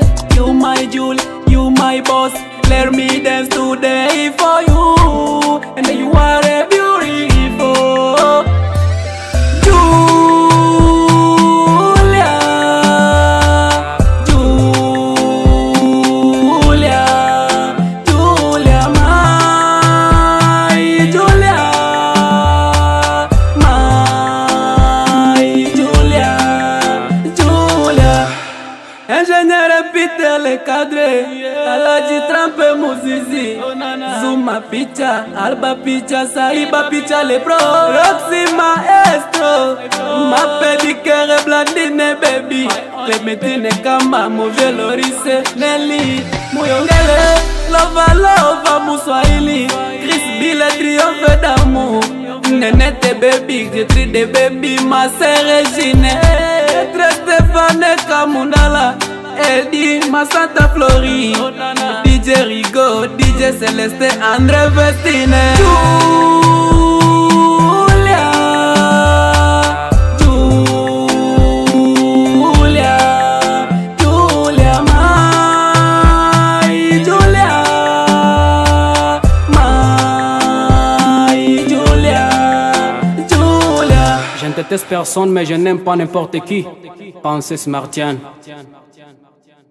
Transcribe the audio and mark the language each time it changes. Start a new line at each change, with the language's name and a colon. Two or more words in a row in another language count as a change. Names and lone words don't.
English: You my Julia, you my boss. Let me dance today for you, and you are a beautiful Julia, Julia, Julia, my Julia, my Julia, Julia.
French: Ingénieur Peter le cadre. Alaji Trampe Muzizi, Zuma Picha, Alba Picha, Saiba Picha le pro, Roxy Maestro, ma pedicure Blandine baby, Clementine Kamba, Mouve Lorise, Nelly, Mouyongele, Lova Lova Mouswahili, Chris Bill triomphe d'amour, Nenete baby, Jetri de baby, ma sœur Regine, Etre Stéphane Kamundala. Eddie, ma Santa Flori, DJ Rigo, DJ Celeste, André Vestine. Julia, Julia, Julia, my Julia, my Julia, Julia. Je ne déteste personne mais je n'aime pas n'importe qui. Pensez Martian.